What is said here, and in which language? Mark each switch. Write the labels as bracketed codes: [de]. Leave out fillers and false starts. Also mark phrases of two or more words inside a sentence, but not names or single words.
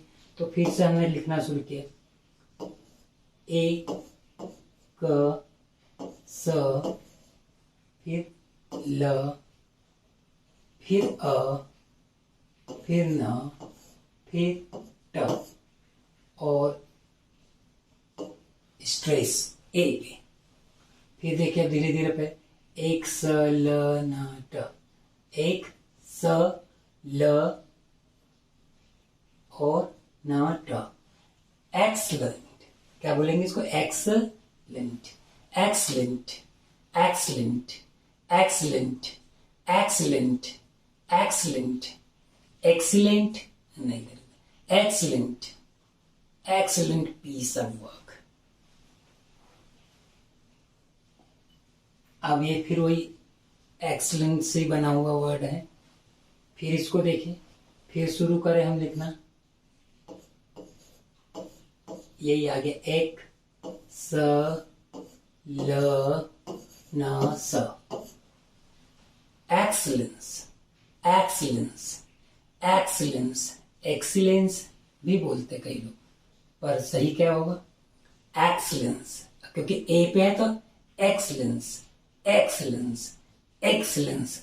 [hi] तो फिर से हमने लिखना शुरू किया। ए क स, फिर ल, फिर अ, फिर न, फिर ट और स्ट्रेस ए पे। फिर देखिए धीरे धीरे पे, एक स ल न ट, एक स ल और न ट। एक्सलेंट, क्या बोलेंगे इसको? एक्सलेंट, एक्सलेंट, एक्सलेंट, एक्सलेंट, एक्सलेंट, एक्सलेंट, एक्सीलेंट नहीं करेंगे, एक्सलेंट, [en] excellent piece of work. [hi] अब ये फिर वही एक्सलेंट से बना हुआ वर्ड है। फिर इसको देखिए, फिर शुरू करें हम लिखना। यही आगे, एक स ल न स। एक्सीलेंस, एक्सीलेंस, एक्सीलेंस, एक्सीलेंस भी बोलते कई लोग, पर सही क्या होगा? एक्सीलेंस, क्योंकि ए पे है तो एक्सीलेंस, एक्सीलेंस, एक्सीलेंस।